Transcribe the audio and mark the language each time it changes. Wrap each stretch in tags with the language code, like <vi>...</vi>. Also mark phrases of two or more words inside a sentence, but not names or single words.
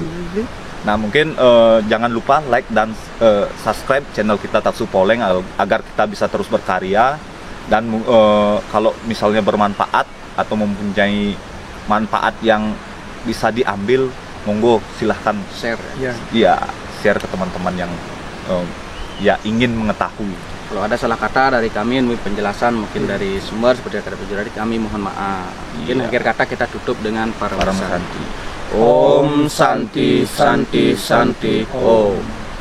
<id>Nah, mungkin jangan lupa like dan subscribe channel kita Taksu Poleng agar kita bisa terus berkarya, dan kalau misalnya bermanfaat atau mempunyai manfaat yang bisa diambil, monggo silahkan Share. Iya. ya share ke teman-teman yang ya ingin mengetahui. Kalau ada salah kata dari kami, penjelasan mungkin dari sumber seperti kata Pujuradi, kami mohon maaf. Mungkin akhir kata kita tutup dengan para Para Santi. Santi.</id> <sa>Om Santi Santi Santi Om.</sa>